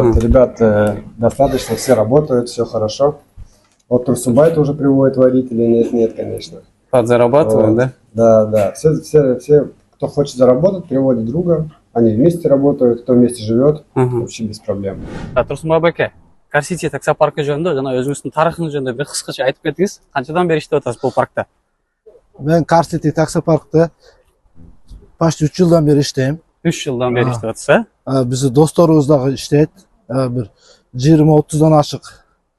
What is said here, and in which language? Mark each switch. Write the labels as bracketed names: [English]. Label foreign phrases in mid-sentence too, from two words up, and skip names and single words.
[Russian] Вот, ребят достаточно, все работают, все хорошо. Вот Турсубай тоже приводит водителей, нет, конечно. Подзарабатывают, Вот. да? Да. Все, кто хочет заработать, приводит друга. Они вместе работают, кто вместе живет, Ага. вообще без проблем. [Kyrgyz] Турсунбай байке, Car City таксопаркы жөнүндө жана өзүңүздүн тарыхыңыз жөнүндө бир кыскача айтып кетиңиз. Канчадан бери иштеп атасыз бул паркта? Ben Car City таксопаркта почти 3 жылдан бeri иштейм. 3 жылдан бери иштеп атасыз, Биздин досторубуз дагы иштейт. Бир 20-30дан ашык